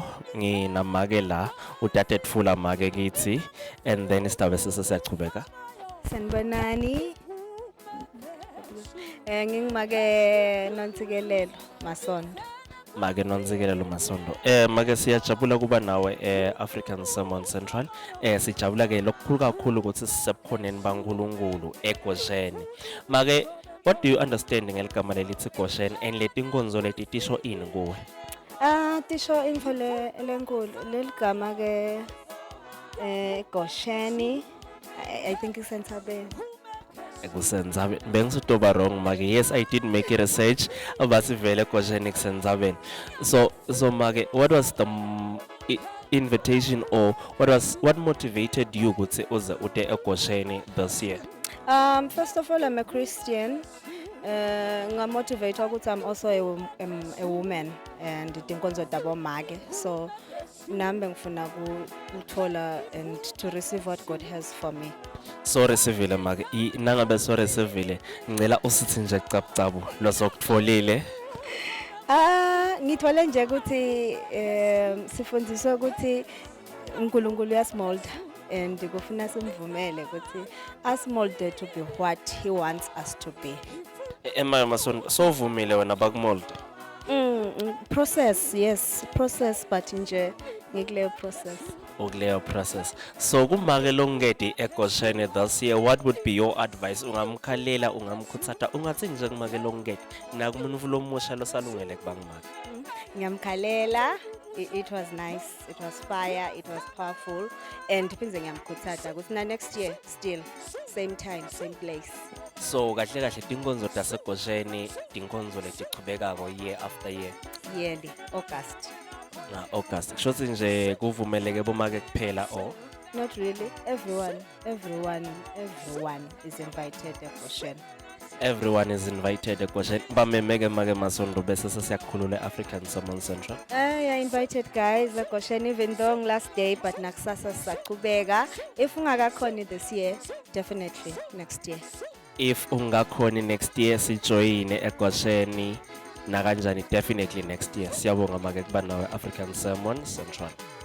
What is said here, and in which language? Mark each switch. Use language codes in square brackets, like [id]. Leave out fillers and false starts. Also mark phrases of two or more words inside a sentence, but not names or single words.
[ss] Nginamake la utate Tfula make kithi, [en] and then [ss] isitabe siyachubeka. Sanibonani. Ngingimake Nontsikelelo Masondo. Make Nontsikelelo Masondo. Make siyajabula kuba nawe e-African Samoan Central. Sijabula ke lokukhulu kakhulu ukuthi sisebukhoneni baNkulunkulu eGosheni. Make, [en] what do you understand [ss] ngeligama lelithi Goshen and letinkonzo leti tisho ini kuwe? Tisho info lenkulu leligama ke Gosheni. [en] I think it's Sentabeni. [ss] Ekusenzabe bengisitoba wrong make. [en] Yes, I did make a research about sivele Goshen ekusenzaben. So make, what was the invitation, or what motivated you [ss] ukuthi uze ute eGosheni [en] this year? First of all, I'm a Christian. [ss] Ngamotivate ukuthi [en] I'm also a woman and [ss] tinkonzo tabo make. [en] So [ss] nambe ngifuna ukuthola [en] and to receive what God has for me. [ss] So receive make. Nangabe so receive ngicela usithi nje cabucabu lo sokutfolile. Ngithole nje ukuthi sifundiswa ukuthi uNkulunkulu uyasimolda and kufuna simvumele ukuthi asimolde [en] to be what he wants us to be. [ss] Emma Masondo, so vumile wena bakumold. Process, yes, process, but nje ngikuleyo process. Ukuleyo process. So kumake longedi eGosheni [en] this year, [ss] what would be your advice? Ungamkhalela, ungamkhuthata, ungathi nje kumake longedi nakumuntu lomusha losalungele kubangimake. Ngiyamkhalela. [en] It was nice, it was fire, it was powerful, and [ss] phindze ngiyamkhuthata ukuthi na [en] next year still same time, same place. [ss] So kahle kahle tinkonzo taseGosheni, tinkonzo letichubekako [en] year after year. Yearly, August. August. [ss] Kushothi nje kuvumeleke bomake kuphela or? [en] Not really. Everyone is invited eGosheni. Everyone is invited [ss] eGosheni. Bamemeke make Masondo bese sesiyakhulula African Samoan Central. [en] I invited guys eGosheni, even though last day, but [ss] nakusasa sisachubeka. If ungakakhoni [en] this year, definitely next year. [ss] If ungakhoni [en] next year [ss] sijoyine eGosheni nakanjani, [en] definitely next year. [ss] Siyabonga make kuba nawe African Samoan Central.